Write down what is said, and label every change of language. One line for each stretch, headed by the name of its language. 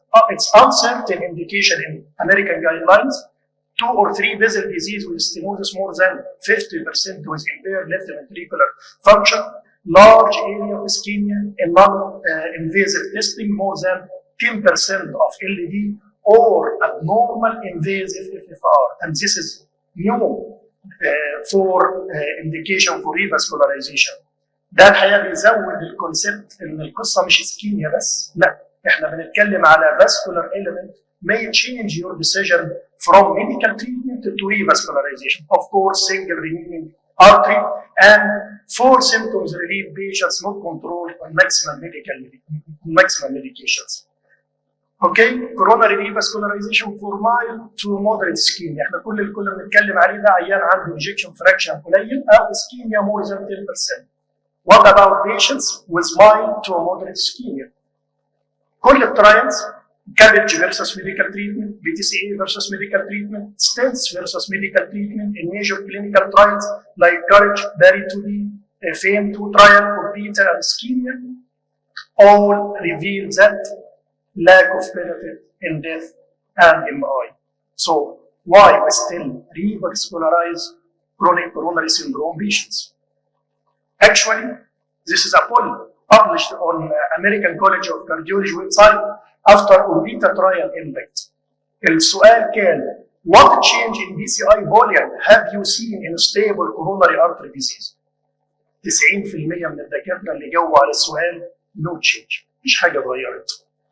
English: It's uncertain indication in American guidelines. 2 or 3 vessel disease with stenosis more than 50% with impaired left ventricular function. Large area of ischemia in non-invasive testing more than 10% of LV or abnormal invasive FFR. And this is new for indication for revascularization.
Arabic: ده الحقيقه بيزود الكونسيبت ان القصه مش اسكيميا بس، لا احنا بنتكلم على
English: vascular element may change your decision from medical treatment to revascularization. Of course, single remaining artery and for symptoms relief patients not controlled on maximum medications. Okay, coronary revascularization for mild to moderate ischemia.
Arabic: احنا كل اللي كنا بنتكلم عليه ده عيان عنده ejection fraction قليل او
English: ischemia more than 10%. What about patients with mild to moderate ischemia?
Arabic: كل الترايلز
English: CardioEgypt versus medical treatment, BTCA versus medical treatment, stents versus medical treatment in major clinical trials like Courage, Barry-2D, FAME-2 trial for beta and ischemia, all reveal that lack of benefit in death and MI. So why we still revascularize chronic coronary syndrome patients? Actually, this is a poll published on American College of Cardiology website after Orbita trial impact.
Arabic: السؤال كان
English: what change in PCI volume have you seen in stable coronary artery disease?
Arabic: 90% من الدكاترة اللي جاوبوا على السؤال
English: no change،
Arabic: مش حاجة اتغيرت.